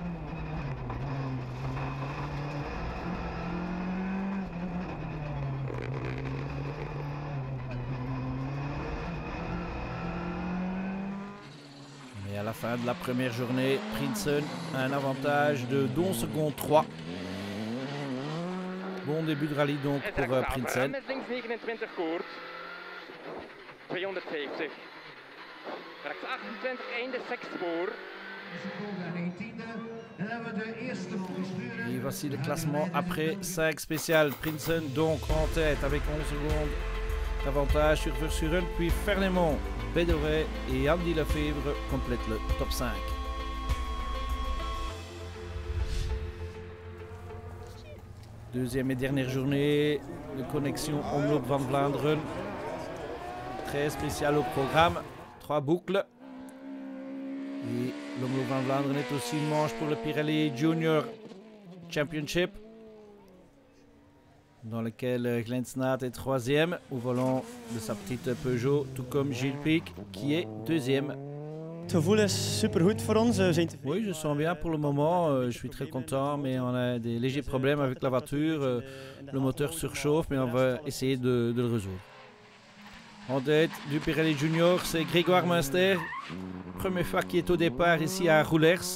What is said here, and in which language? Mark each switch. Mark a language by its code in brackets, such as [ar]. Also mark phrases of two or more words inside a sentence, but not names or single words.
[fr] Et à la fin de la première journée, Prinsen a un avantage de 11 secondes 3. Bon début de rallye donc pour Prinsen. [nl] Met links 29 koord. 250. Rechts 28 einde 6 spoor. [fr] Et voici le classement après 5 spéciales. Prinsen donc en tête avec 11 secondes d'avantage sur Verschuren, puis Fernemont, Bédoré et Andy Lefebvre complètent le top 5. Deuxième et dernière journée de connexion Omloop van Vlaanderen. Très spécial au programme, 3 boucles. Et l'Omloop van Vlaanderen est aussi une manche pour le Pirelli Junior Championship, dans lequel Glenn Snaat est 3e au volant de sa petite Peugeot, tout comme Gilles Pic qui est 2e. [nl] Het gevoel is supergoed voor ons. We zijn tevreden. [fr] Oui, je sens bien pour le moment, je suis très content, mais on a des légers problèmes avec la voiture. Le moteur surchauffe, mais on va essayer de le résoudre. En tête du Pirelli Junior, c'est Grégoire Munster. Première fois qu'il est au départ ici à Roulers.